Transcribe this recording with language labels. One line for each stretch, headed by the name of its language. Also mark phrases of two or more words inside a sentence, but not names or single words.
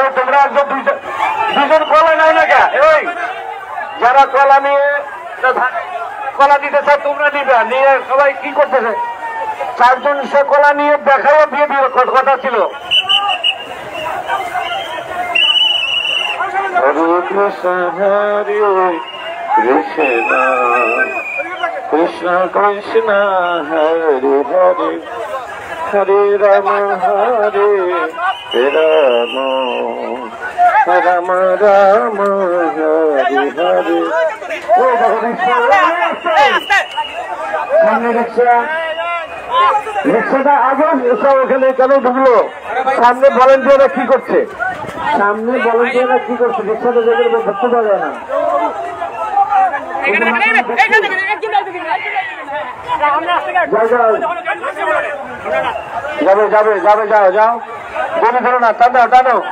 Bangla: তোমরা একজন দুজন কলা নাও না কে, এই যারা কলা নিয়ে কলা দিতে চায় তোমরা নিবে, নিয়ে সবাই কি করতেছে, চারজন সে কলা নিয়ে দেখাও দিয়ে দিল কথা ছিল।
Sanskrit: Krishna Hare Krishna Krishna Krishna Hare Hare Hare Rama Hare Rama Rama Rama Hare Hare
Bangla: সামনে রিক্সাটা আগে রিক্সা ওখানে কেন ঢুকলো সামনে ভলেন্টিয়াররা কি করছে রিক্সাটা যেগুলো ধরতে পারে না যাবে যাও বলে ধরো না টানো